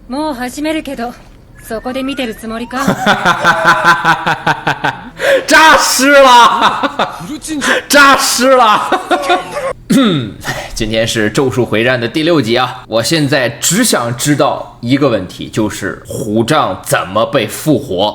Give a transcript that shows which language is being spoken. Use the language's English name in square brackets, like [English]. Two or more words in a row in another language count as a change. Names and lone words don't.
[Japanese] もう始めるけど、そこで見てるつもりか？ [Chinese] 诈尸了，诈尸了。今天是《咒术回战》的第6集啊！我现在只想知道一个问题，就是虎杖怎么被复活？